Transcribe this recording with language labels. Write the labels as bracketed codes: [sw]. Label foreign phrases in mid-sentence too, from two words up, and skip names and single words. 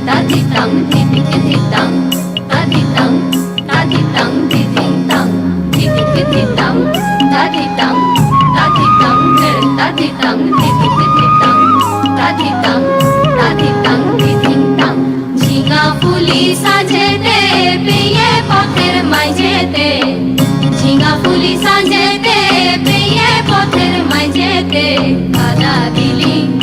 [bn] tang di di di di tang ta di tang di di tang di di tang ta di tang ta di tang di di tang ta di tang di di tang ঝিঙা ফুলি সাজেতে পেয়ে পথের মাঝেতে ঝিঙা ফুলি সাজেতে পেয়ে পথের মাঝেতে কাদা দিলি